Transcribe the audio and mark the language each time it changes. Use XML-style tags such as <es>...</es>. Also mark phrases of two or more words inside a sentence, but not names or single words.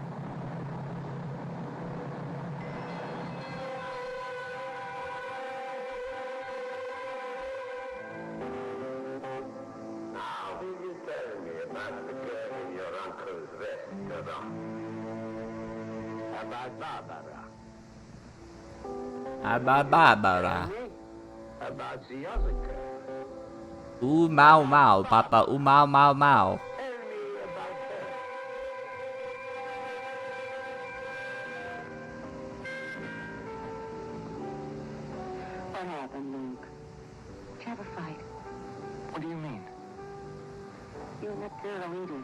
<en>Now, will you tell me about the girl in your uncle's vest, Madame? About Barbara? Barbara. About the other girl? Ooh, mau mau, Papa. Ooh, mau mau mau. Tell me about her. What happened, Luke? Did you have a fight? What do you mean? You and that girl, Edith.</en>